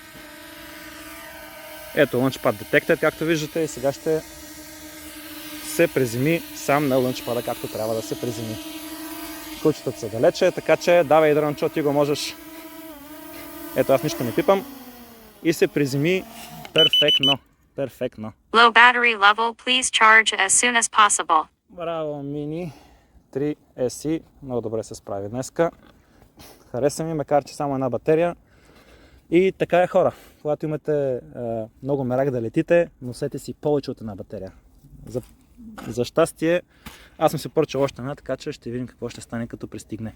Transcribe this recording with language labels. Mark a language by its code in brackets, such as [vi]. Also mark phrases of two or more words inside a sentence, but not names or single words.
[en] Ето Launchpad Detected, [bg] както виждате, и сега ще се приземи сам на Launchpad, както трябва да се приземи. Кучетата са далече, така че давай дрончо, ти го можеш. Ето аз нищо не пипам. И се приземи перфектно. Перфектно. [en] Low battery level, please charge as soon as possible. [bg] Браво, Mini 3 SE. Много добре се справи днеска. Хареса ми, макар че само една батерия. И така е, хора. Когато имате много мерак да летите, носете си повече от една батерия. За щастие, аз съм се поръчал още една, така че ще видим какво ще стане като пристигне.